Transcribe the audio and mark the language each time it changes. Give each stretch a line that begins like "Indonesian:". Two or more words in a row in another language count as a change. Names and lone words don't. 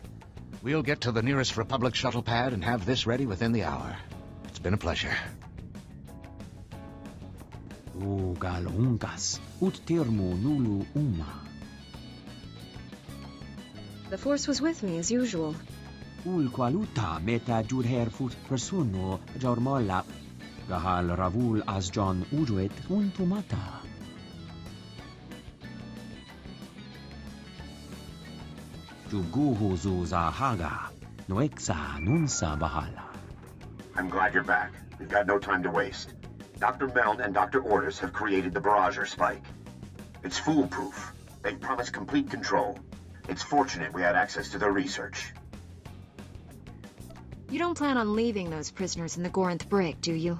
English: We'll get to the nearest Republic shuttle pad and have this ready within the hour. It's been a pleasure. The Force was with me, as usual. Ulqualuta meta jurherfut persono jormolla gahal ravul as John ujuet untumata. Juguhu zuza haga noexa nunsa bahala. I'm glad you're back. We've got no time to waste. Dr. Meld and Dr. Ortis have created the Barrager spike. It's foolproof. They've promised complete control. It's fortunate we had access to their research. You don't plan on leaving those prisoners in the Gorinth brig, do you?